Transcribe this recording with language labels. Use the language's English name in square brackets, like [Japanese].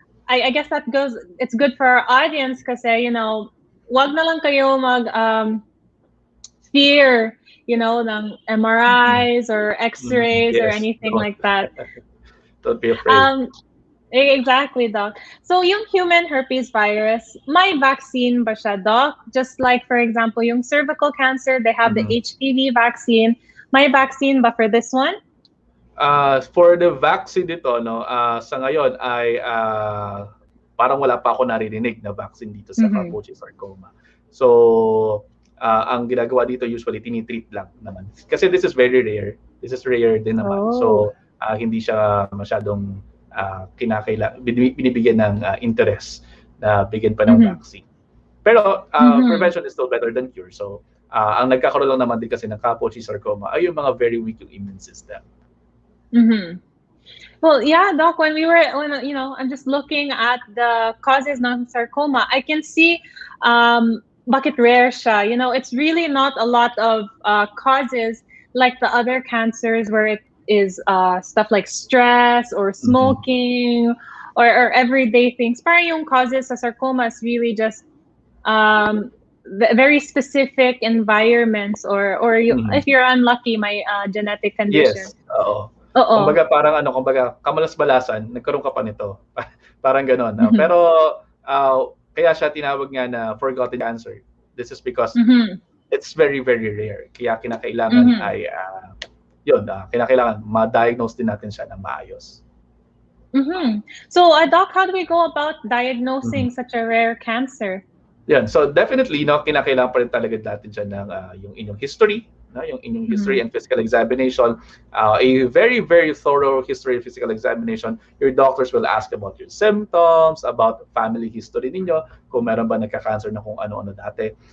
[English] I guess that goes. It's good for our audience kasi, you know, [Filipino] wag na lang kayo [English] fear, you know, ng MRIs or X-rays or anything like that. Don't be afraid. [Filipino] Exactly, Doc. So yung human herpes virus, may vaccine ba siya, Doc? [English] Just like, for example, yung cervical cancer, they have the HPV vaccine. [Filipino] May vaccine ba for this one? For the vaccine dito, no, sa ngayon ay parang wala pa ako naririnig na vaccine dito sa Kaposi sarcoma. So ang ginagawa dito usually tinitreat lang naman. Kasi [English] this is very rare. [Filipino] This is rare din naman. So hindi siya masyadong binibigyan ng interest na bigyan pa ng vaccine. [English] Pero prevention is still better than cure. [Filipino] So ang nagkakaroon lang naman din kasi ng Kaposi sarcoma ay yung mga very weak yung immune system. [English] Well, yeah, Doc, when you know, I'm just looking at the causes ng sarcoma, I can see [Filipino] bakit rare siya. [English] You know, it's really not a lot of causes like the other cancers where it is stuff like stress or smoking or everyday things. Parang yung causes sa sarcoma is really just very specific environments or if you're unlucky, may genetic condition. [Filipino] Yes, kumbaga parang kamalas-balasan, nagkaroon ka pa nito. Parang gano'n. No? Pero kaya siya tinawag nga na forgotten cancer. [English] This is because it's very, very rare. [Filipino] Kaya kinakailangan ay kinakailangan ma-diagnose din natin siya ng maayos. [English] So, Doc, how do we go about diagnosing such a rare cancer? [Filipino] Yan. So definitely, no, kinakailangan pa rin talaga natin siya ng yung inyong history, no? [English] Yung inyong history and physical examination, a very, very thorough history and physical examination. Your doctors will ask about your symptoms, about family history ninyo, [Filipino] kung meron ba nagka-cancer na kung ano-ano dati.